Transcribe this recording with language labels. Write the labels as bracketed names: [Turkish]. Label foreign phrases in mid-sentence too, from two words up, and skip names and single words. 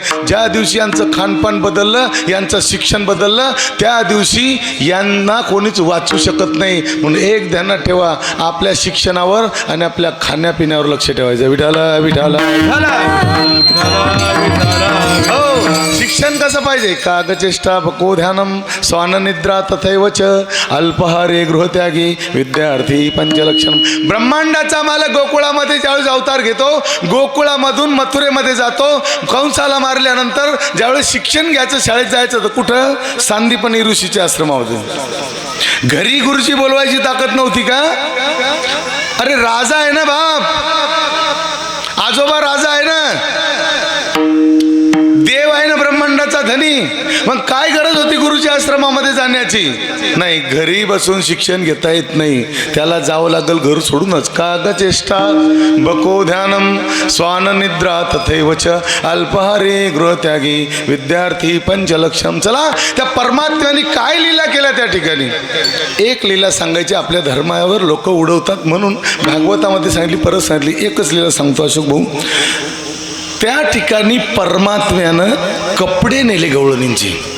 [Marathi] ज्या दिवशी यांचं खानपान बदललं, यांचं शिक्षण बदललं, त्या दिवशी यांना कोणीच वाचू शकत नाही. म्हणून एक ध्यानात ठेवा, आपल्या शिक्षणावर आणि आपल्या खाण्यापिण्यावर लक्ष ठेवायचं. विठाला विठाला हो. शिक्षण कसं पाहिजे. [Sanskrit] कागचेष्टा बको ध्यानम स्वाननिद्रा तथैव च अल्पहारे गृहत्यागी विद्यार्थी पंचलक्षण. [Marathi] ब्रह्मांडाचा मालक गोकुळामध्ये ज्यावेळेस अवतार घेतो, गोकुळामधून मथुरेमध्ये जातो, कंसाला मारल्यानंतर ज्यावेळेस शिक्षण घ्यायचं, शाळेत जायचं तर कुठं, सांदीपनी ऋषीच्या आश्रमामध्ये. घरी गुरुजी बोलवायची ताकद नव्हती का. अरे राजा आहे ना बाप, आजोबा राजा आहे ना, देव आहे ना ब्रह्मांडाचा धनी. मग काय गरज होती गुरुच्या आश्रमामध्ये जाण्याची. नाही, घरी बसून शिक्षण घेता येत नाही, त्याला जावं लागेल घर सोडूनच. [Sanskrit] कागचेष्टा बको ध्यानम स्वाननिद्रा तथैव च अल्पहारे गृहत्यागी विद्यार्थी पंचलक्षम. [Marathi] चला, त्या परमात्म्याने काय लीला केल्या त्या ठिकाणी. एक लीला सांगायची, आपल्या धर्मावर लोक उडवतात म्हणून भागवतामध्ये सांगितली, परत सांगितली. एकच लीला सांगतो अशोक भाऊ. त्या ठिकाणी परमात्म्यानं कपडे नेले गवळणींची.